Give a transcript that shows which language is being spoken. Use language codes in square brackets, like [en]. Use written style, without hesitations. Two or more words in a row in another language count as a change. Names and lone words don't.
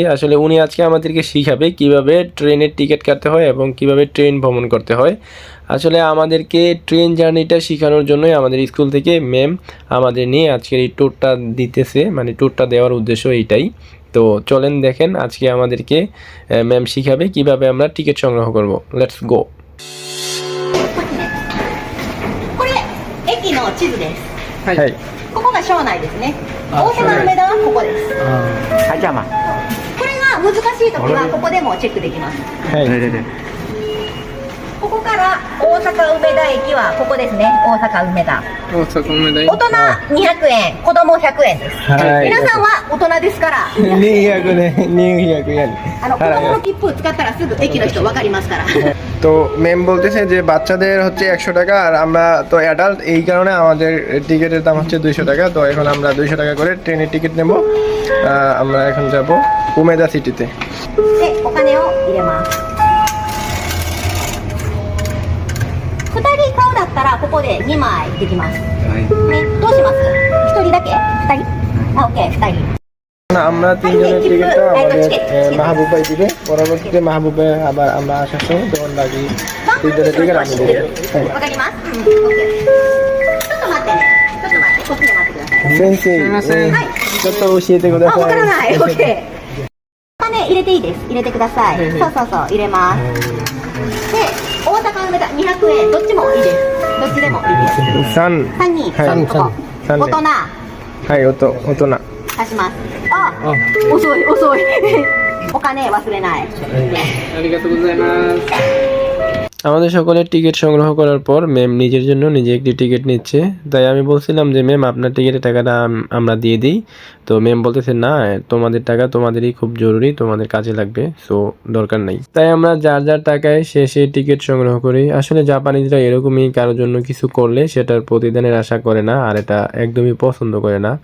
[bn] আসলে উনি আজকে আমাদেরকে শিখাবে কিভাবে ট্রেনের টিকিট কাটতে হয় এবং কিভাবে ট্রেন ভ্রমণ করতে হয়। আসলে আমাদেরকে ট্রেন জার্নিটা শেখানোর জন্যই আমাদের স্কুল থেকে ম্যাম আমাদের নিয়ে আজকের এই ট্যুরটা দিতেছে, মানে ট্যুরটা দেওয়ার উদ্দেশ্য এইটাই। তো চলেন দেখেন আজকে আমাদেরকে ম্যাম শিখাবে কিভাবে আমরা টিকিট সংগ্রহ করব। [en] let's go. [ja] これ駅の地図です。はい、ここが庄内ですね。大阪の梅田はここです。はい、じゃあまあ。これが難しい時はここでもチェックできます。はい、ここから大阪梅田駅はここですね。大阪梅田。大阪梅田大人200円、子供100円です。はい皆さんは大人ですから。 200ね、200円子供の切符を使ったらすぐ駅の人わかりますから。 [bn] তো ম্যাম বলতেছে যে বাচ্চাদের হচ্ছে 100 টাকা, আর আমরা তো অ্যাডাল্ট, এই কারণে আমাদের টিকিটের দাম হচ্ছে 200 টাকা। তো এখন আমরা 200 টাকা করে ট্রেনের টিকিট নেব। আমরা এখন যাব ওমেদা সিটিতে। [ja] で、お金を入れます。2人買うだったらここで2枚できます。ね、どうします？1人だけ？2人？あ、OK、2人。 [bn] আমরা তিনজনের টিকিটটা আমাদের মাহবুব ভাই দিবে। পরবর্তীতে মাহবুব ভাই আবার আমরা আসার সময় তখন বাকি তিনজনের টিকিট আমি দেবো। [ja] わかります？うん、OK。ちょっと待ってね。ちょっと待って、こっちで待ってください。先生、ちょっと教えてくだあ、さい。わからない。OK。お金入れていいです。入れてください。そうそうそう、入れます。で、大阪梅田200円、どっちもいいです。どっちでもいいです。三、 3人、はい 3個。三大人、はい、大人。足します。あ、遅い遅い。お金忘れない。ありがとうございます。 [bn] আমাদের সকলের টিকিট সংগ্রহ করার পর ম্যাম নিজের জন্য নিজে একটি টিকিট নিচ্ছে। তাই আমি বলছিলাম যে ম্যাম আপনার টিকিটের টাকাটা আমরা দিয়ে দিই। তো ম্যাম বলতেছে না, তোমাদের টাকা তোমাদেরই খুব জরুরি, তোমাদের কাজে লাগবে, সো দরকার নাই। তাই আমরা যার যার টাকায় শেষে টিকিট সংগ্রহ করি। আসলে জাপানিজরা এরকমই, কারোর জন্য কিছু করলে সেটার প্রতিদানের আশা করে না, আর এটা একদমই পছন্দ করে না।